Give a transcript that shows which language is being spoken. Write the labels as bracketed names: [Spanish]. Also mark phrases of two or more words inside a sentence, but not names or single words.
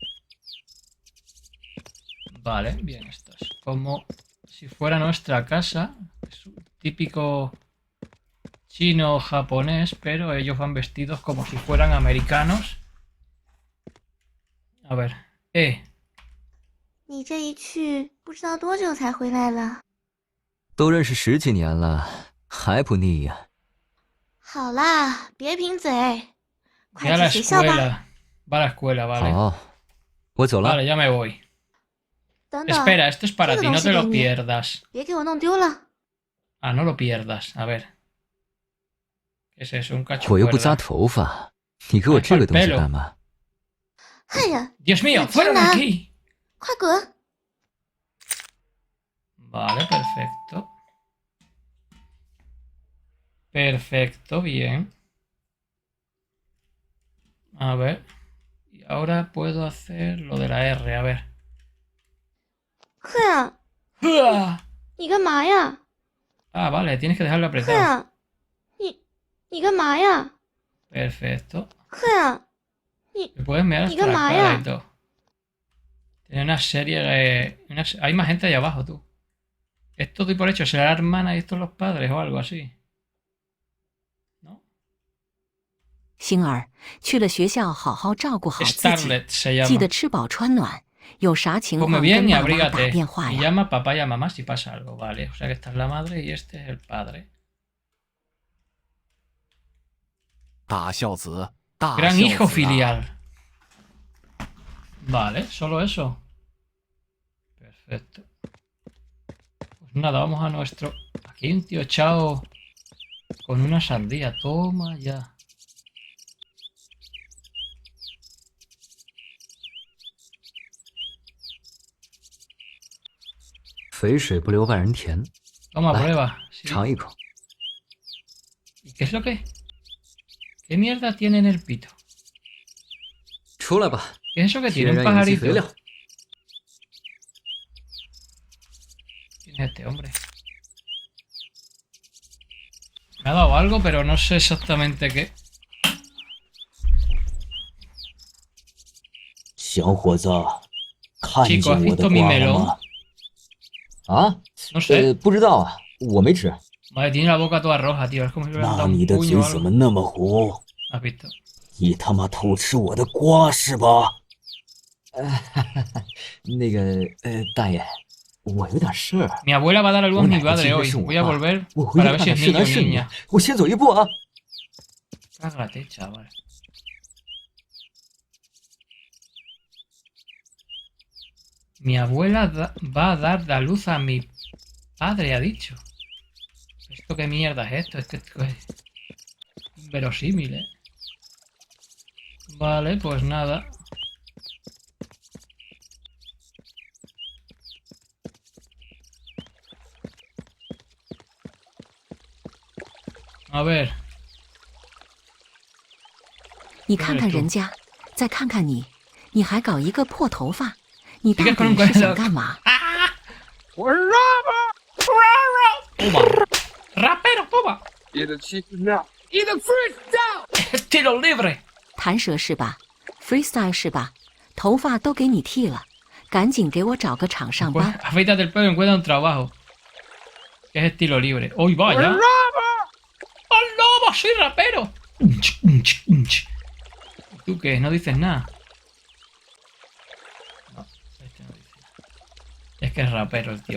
[Spanish] Vale, bien, esto es como si fuera nuestra casa. Es un típico chino o japonés, pero ellos van vestidos como si fueran americanos. A ver, [Chinese] 你这一去，不知道多久才回来了。都认识10几年了，还不腻呀？好啦，别贫嘴， [Spanish] ve a [Chinese] 快 [Spanish] la [Chinese] 去学校吧。 [Spanish] escuela. Va a la escuela, vale. [Chinese] 好，我走了。 [Spanish] Vale, ya me voy. [Chinese] 等等， [Spanish] Espera, esto es para [Chinese] 这 [Spanish] ti, [Chinese] 个 [Spanish] no [Chinese] 东西 [Spanish] te [Chinese] 给 [Spanish] lo [Chinese] 你， [Spanish] pierdas. [Chinese] 别给我弄丢了。 [Spanish] Ah, no lo pierdas. A ver. ¿Qué es eso? Un cacho [Chinese] 我 [Spanish] de [Chinese] 又不扎 [Spanish] cuerda. [Chinese] 头发，你给我这个东西干嘛？哎呀， [Spanish] Dios mío, fuera de [Chinese] 天哪！ [Spanish] aquí. [Chinese] 快滚！ [Spanish] Vale, perfecto. Perfecto, bien. A ver. Y ahora puedo hacer lo de la R, a ver. 哼呀， ¡Uah! [Chinese] 你干嘛呀？ [Spanish] Ah, vale, tienes que dejarlo 哼 apretado. [Chinese] 呀，你干嘛呀？ [Spanish] Perfecto. 哼呀， Me puedes mirar hasta ¿Y qué la más, cara ya? y todo. Tiene una serie... Hay más gente allá abajo, tú. Esto doy por hecho, será la hermana y estos los padres o algo así. ¿No? [Chinese] 星儿，去了学校好好照顾好自己， [Spanish] Starlet se [Chinese] 记 [Spanish] llama. [Chinese] 得吃饱穿暖。有啥情 [Spanish] Come [Chinese] 况 [Spanish] bien [Chinese] 跟 [Spanish] y [Chinese] 爸妈打 [Spanish] abrígate. [Chinese] 电话 [Spanish] Y [Chinese] 呀。 [Spanish] llama a papá y a mamá si pasa algo, vale. O sea que esta es la madre y este es el padre. [Chinese] 大孝子，大 [Spanish] Gran [Chinese] 孝 [Spanish] hijo [Chinese] 子啊！ [Spanish] filial. Vale, solo eso. Perfecto. Pues nada, vamos a nuestro... Aquí hay un tío echado con una sandía. Toma ya. [Chinese] 肥水不流外人田， [Spanish] Toma, [Chinese] 来 [Spanish] prueba. Sí. [Chinese] 尝一口。 [Spanish] ¿Y qué es lo que? ¿Qué mierda tiene en el pito? [Chinese] 出来吧， [Spanish] ¿Qué es eso que [Chinese] 天 [Spanish] tiene? ¿Un [Chinese] 然有机 [Spanish] pajarito? [Chinese] 肥料。 [Spanish] ¿Quién es este hombre? Me ha dado algo, pero no sé exactamente qué. [Chinese] 小伙子，看 [Spanish] Chico, ¿has [Chinese] 见我的 [Spanish] visto mi [Chinese] 瓜了 [Spanish] melón? [Chinese] 吗？啊？ [Spanish] No sé. [Chinese] 不知道啊，我没吃。 [Spanish] Vale, tiene la boca toda roja, tío. Es como si le hubieran [Chinese] 那 [Spanish] dado [Chinese] 你 [Spanish] un [Chinese] 的 [Spanish] puño [Chinese] 嘴 [Spanish] o [Chinese] 怎么 [Spanish] algo. [Chinese] 那么红？ [Spanish] ¿Has visto? [Chinese] 你他妈偷吃我的瓜是吧？那个，大爷，我有点事儿， [Spanish] Mi abuela va a dar a luz [Chinese] 我 [Spanish] a mi [Chinese] 奶奶 [Spanish] padre [Chinese] 今天 [Spanish] hoy. [Chinese] 是我 [Spanish] Voy a [Chinese] 爸， [Spanish] volver [Chinese] 我回去 [Spanish] para ver [Chinese] 看 [Spanish] si [Chinese] 看 [Spanish] es [Chinese] 是 [Spanish] niño [Chinese] 男 [Spanish] o [Chinese] 是女 [Spanish] niña.。 [Chinese] 我先走一步啊。 [Spanish] Cágate, chaval. Mi abuela va a dar la luz a mi padre, ha dicho. ¿Esto qué mierda es esto? Esto es inverosímil, ¿eh? Vale, pues nada. A ver, [Chinese] 你看看人家，再看看你，你还搞一个破头发，你到 [Spanish] Sigues con un [Chinese] 底是想 [Spanish] cuello. [Chinese] 干嘛？ [Spanish] toma. Rapero, toma. Estilo libre. [Chinese] 弹舌是吧 ？freestyle 是吧？头发都给你剃了，赶紧给我找个厂上 [Spanish] Pues, [Chinese] 班。 [Spanish] afeítate el pelo y encuentra un trabajo. Que es estilo libre. ¡Uy, vaya! ¡Oh, no! ¡Soy rapero! ¿Tú qué? ¿No dices nada? No, este no dice nada. Es que es rapero el tío.